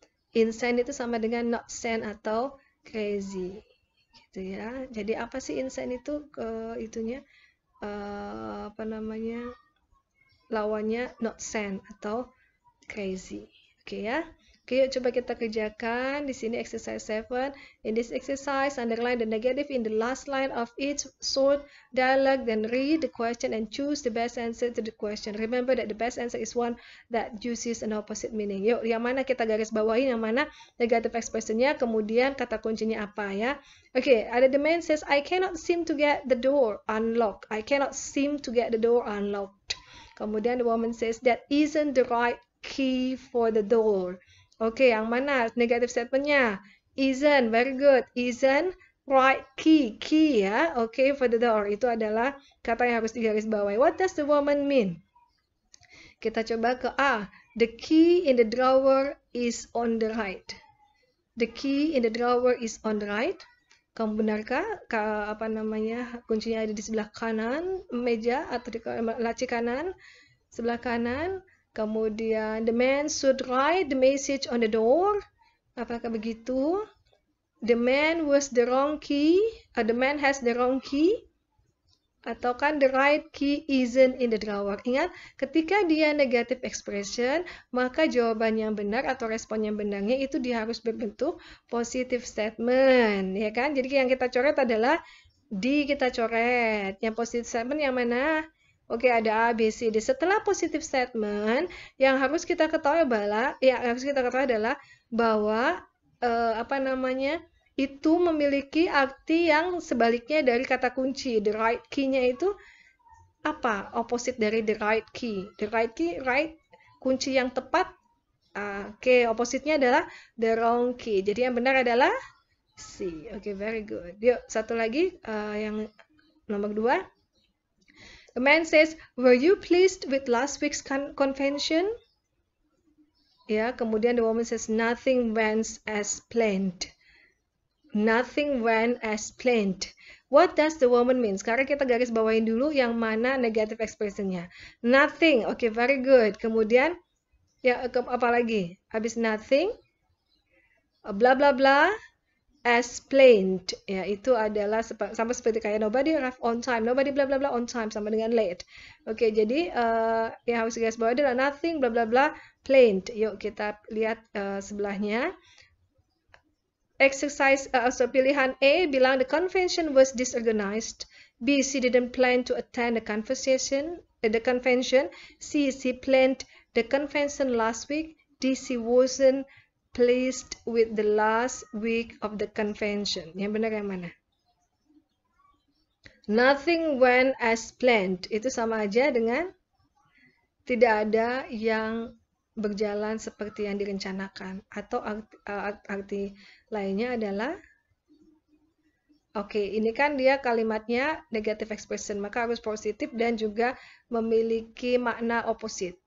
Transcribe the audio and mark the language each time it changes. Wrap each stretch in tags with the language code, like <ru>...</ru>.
<id>Insane itu sama dengan</id> <en>not sane</en> <id>atau crazy, gitu ya. Jadi apa sih insane itu itunya apa namanya lawannya</id> <en>not sane</en> <id>atau crazy, oke ya. Oke, yuk coba kita kerjakan di sini exercise 7.</id> <en>In this exercise, underline the negative in the last line of each short dialogue, then read the question and choose the best answer to the question. Remember that the best answer is one that uses an opposite meaning.</en> <id>Yuk, yang mana kita garis bawahi, yang mana negative expressionnya, kemudian kata kuncinya apa ya.</id> <en>Oke, ada the man says, I cannot seem to get the door unlocked. I cannot seem to get the door unlocked. Kemudian the woman says, that isn't the right key for the door. Oke,</en> <id>yang mana</id> <en>negative statementnya? Isn't, very good. Isn't right key, key ya. Oke, for the door.</en> <id>Itu adalah kata yang harus digarisbawahi.</id> <en>What does the woman mean?</en> <id>Kita coba ke A.</id> <en>The key in the drawer is on the right. The key in the drawer is on the right.</en> <id>Kamu benarkah apa namanya kuncinya ada di sebelah kanan meja atau di laci kanan sebelah kanan?</id> <en>Kemudian the man should write the message on the door.</en> <id>Apakah begitu?</id> <en>The man was the wrong key. The man has the wrong key.</en> <id>Atau kan</id> <en>the right key isn't in the drawer.</en> <id>Ingat, ketika dia negative expression, maka jawaban yang benar atau respon yang benarnya itu dia harus berbentuk positive statement, ya kan? Jadi yang kita coret adalah kita coret. Yang positive statement yang mana? Oke, ada A, B, C, D. Setelah positive statement, yang harus kita ketahui adalah bahwa apa namanya itu memiliki arti yang sebaliknya dari kata kunci.</id> <en>The right key-nya</en> <id>itu apa?</id> <en>Opposite dari the right key. The right key, right,</en> <id>kunci yang tepat.</id> <en>Oke, opposite-nya adalah the wrong key.</en> <id>Jadi yang benar adalah C. Oke,</id> <en>very good.</en> <id>Yuk, satu lagi yang nomor 2.</id> <en>The man says, were you pleased with last week's convention? Ya, kemudian the woman says, nothing went as planned. Nothing went as planned. What does the woman mean?</en> <id>Sekarang kita garis bawahin dulu yang mana negative expression-nya. Nothing.</id> <en>Oke, very good.</en> <id>Kemudian, ya apa lagi? Habis nothing, bla bla bla, as planned, ya itu adalah sama seperti kayak</id> <en>nobody arrive on time,</en> <id>nobody bla bla bla on time sama dengan late. Oke, jadi yang harus guys bawa adalah</id> <en>nothing bla bla bla planned.</en> <id>Yuk kita lihat sebelahnya.</id> <en>Exercise</en> <id>pilihan A bilang</id> <en>the convention was disorganized. B, she didn't plan to attend the convention. C, she planned the convention last week. D, she wasn't pleased with the last week of the convention.</en> <id>Yang benar yang mana?</id> <en>Nothing went as planned.</en> <id>Itu sama aja dengan tidak ada yang berjalan seperti yang direncanakan. Atau arti lainnya adalah oke, ini kan dia kalimatnya negative expression, maka harus positif dan juga memiliki makna opposite.</id>